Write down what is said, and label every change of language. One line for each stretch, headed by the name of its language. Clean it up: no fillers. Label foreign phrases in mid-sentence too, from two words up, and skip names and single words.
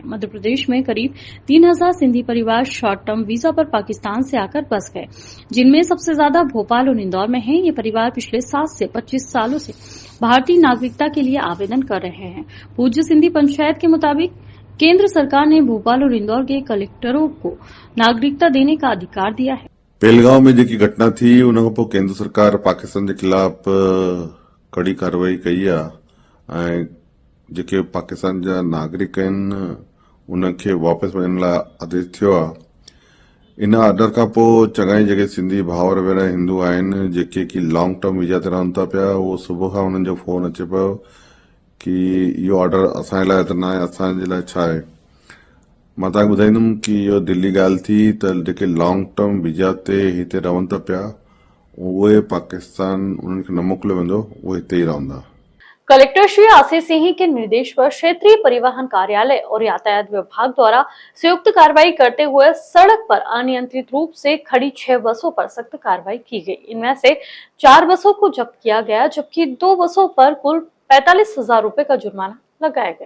Hindi: मध्य प्रदेश में करीब 3000 सिंधी परिवार
English: short term visa
Hindi: पर पाकिस्तान से आकर बस गए, जिनमें सबसे ज्यादा भोपाल और इंदौर में हैं। ये परिवार पिछले 7 से 25 सालों से भारतीय नागरिकता के लिए आवेदन कर रहे हैं। पूज्य सिंधी पंचायत के मुताबिक केंद्र सरकार ने भोपाल और इंदौर के कलेक्टरों को नागरिकता देने का अधिकार दिया है।
Sindhi: पहलगाम में जेकी घटना थी उन खां पोइ केंद्र सरकार पाकिस्तान
Hindi: के खिलाफ कड़ी कार्रवाई
Sindhi: कई आहे। जेके पाकिस्तान जा नागरिक आहिनि उनखे वापस वञण लाइ आदेश थियो आहे। इन ऑर्डर खां पोइ चङा ई जेके सिंधी भाउर भेण हिंदू आहिनि जेके की
English: long term visa
Sindhi: ते रहनि था पिया, उहो सुबुह खां उन्हनि जो फोन अचे पियो कि इहो ऑर्डर असांजे लाइ त न आहे, असांजे लाइ छा आहे। मां तव्हांखे ॿुधाईंदुमि कि इहो दिल्ली ॻाल्हि थी त जेके
English: long term visa
Sindhi: ते हिते रहनि था पिया उहे पाकिस्तान उन्हनि खे न मोकिलियो वेंदो, उहे हिते ई रहंदा।
Hindi: कलेक्टर श्री आशीष सिंह के निर्देश पर क्षेत्रीय परिवहन कार्यालय और यातायात विभाग द्वारा संयुक्त कार्रवाई करते हुए सड़क पर अनियंत्रित रूप से खड़ी 6 बसों पर सख्त कार्रवाई की गई। इनमें से 4 बसों को जब्त किया गया, जबकि 2 बसों पर कुल 45,000 रुपए का जुर्माना लगाया गया।